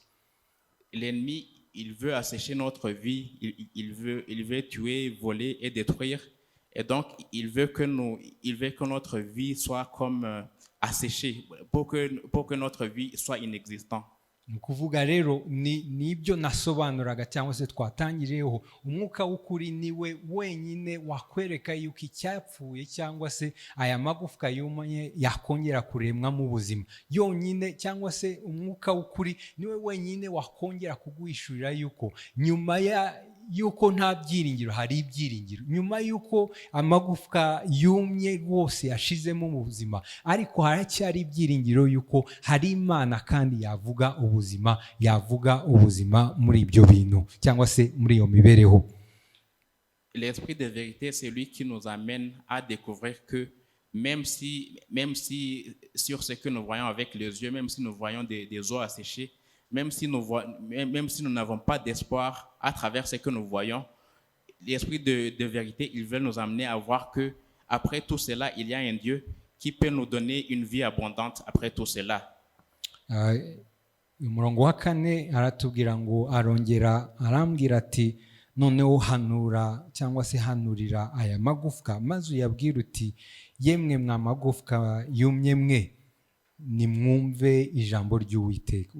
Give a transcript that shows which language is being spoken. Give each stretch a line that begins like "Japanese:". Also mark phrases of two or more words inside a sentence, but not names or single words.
French: L'ennemi, il veut assécher notre vie, il veut tuer, voler et détruire. Et donc, il veut que notre vie soit comme asséchée, pour que notre vie soit inexistante.
Kinyarwanda: Ni ukuvuga rero nibyo nasobanuraga cyangwa se twatangiriyeho. Umwuka w'ukuri niwe wenyine wakwereka yuko icyapfuye cyangwa se aya magufwa yumye yakongera kuremwamo ubuzima yonyine, cyangwa se umwuka w'ukuri niwe wenyine wakongera kuguhishurira yuko nyuma yuko nta byiringiro hari ibyiringiro, nyuma yuko amagufwa yumye rwose yashizemo mu buzima, ariko haracyari ibyiringiro yuko hari Imana kandi yavuga ubuzima muri ibyo bintu cyangwa se muri iyo mibereho.
French: L'esprit de vérité, c'est lui qui nous amène à découvrir que même si sur ce que nous voyons avec les yeux, même si nous voyons des eaux asséchées, même si nous n'avons pas d'espoir à travers ce que nous voyons, l'esprit de vérité, il veut nous amener à voir que après tout cela, il y a un Dieu qui peut nous donner une vie abondante après tout cela.
Kinyarwanda: Umurongo wa 4 aratubwira ngo arambwira ati noneho hanura cyangwa se hanurira aya magufwa maze uyabwira uti yemwe mwa magufwa yumye mwe nimwumve ijambo ry'Uwiteka.